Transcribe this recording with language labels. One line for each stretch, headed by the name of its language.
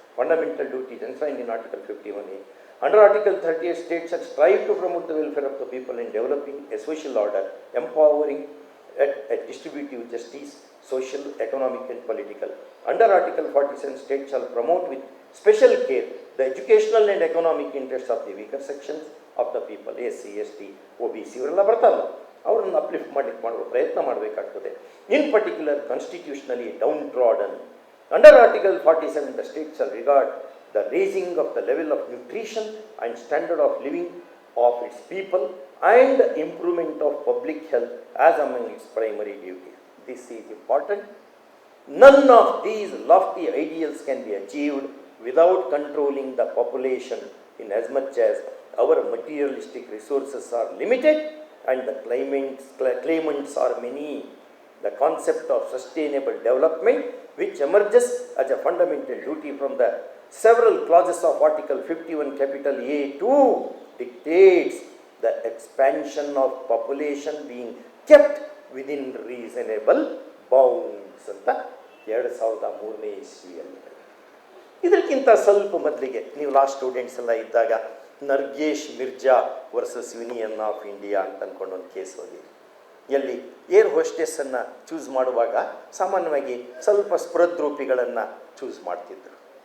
English: Fundamental duties enshrined in Article 51A. Under Article 38, states shall strive to promote the welfare of the people in developing a social order, empowering at distributive justice, social, economic and political. Under Article 47, states shall promote with special care the educational and economic interests of the weaker sections of the people, SC, ST, OBC
Kannada: ಇವರೆಲ್ಲ ಬರ್ತಾರಲ್ಲ, ಅವರನ್ನು uplift ಮಾಡುವ ಪ್ರಯತ್ನ ಮಾಡಬೇಕಾಗ್ತದೆ.
English: In particular constitutionally downtrodden. Under article 47, the state shall regard the raising of the level of nutrition and standard of living of its people and improvement of public health as among its primary duties. This is important. None of these lofty ideals can be achieved without controlling the population, in as much as our materialistic resources are limited and the claimants are many. The concept of sustainable development, which emerges as a fundamental duty from the several clauses of Article 51 capital A2, dictates the expansion of population being kept within reasonable bounds
Kannada: ಅಂತ 2003ನೇ ಇಸ್ವಿಯಲ್ಲಿ. ಇದಕ್ಕಿಂತ ಸ್ವಲ್ಪ ಮೊದಲಿಗೆ ನೀವು last students ಎಲ್ಲ ಇದ್ದಾಗ ನರ್ಗೇಶ್ Mirza versus union of India ಅಂತ ಅಂದ್ಕೊಂಡು ಒಂದು ಕೇಸ್ ಹೋಗಿರಿ. ಎಲ್ಲಿ ಏರ್ ಹೋಸ್ಟೆಸ್ಸನ್ನು ಚೂಸ್ ಮಾಡುವಾಗ ಸಾಮಾನ್ಯವಾಗಿ ಸ್ವಲ್ಪ ಸ್ಪೃದ್ರೂಪಿಗಳನ್ನು ಚೂಸ್ ಮಾಡ್ತಿದ್ರು.